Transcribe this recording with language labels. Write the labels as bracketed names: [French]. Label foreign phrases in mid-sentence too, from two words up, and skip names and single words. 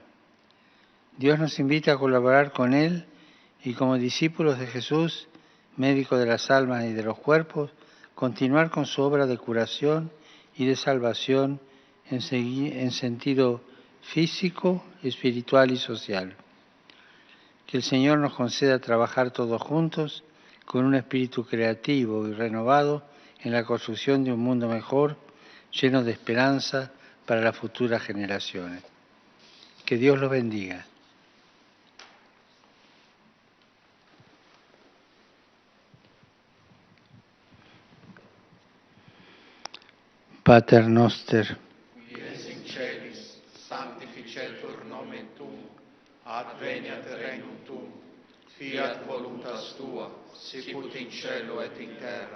[Spanish] Dios nos invita a colaborar con Él y como discípulos de Jesús, médico de las almas y de los cuerpos, continuar con su obra de curación y de salvación en sentido físico, espiritual y social. Que el Señor nos conceda trabajar todos juntos con un espíritu creativo y renovado en la construcción de un mundo mejor, lleno de esperanza para las futuras generaciones. Que Dios los bendiga. [Latin] Pater Noster, qui es in celis, sanctificetur nomen tuum, adveniat regnum tuum, fiat voluntas tua, sicut in cielo et in terra.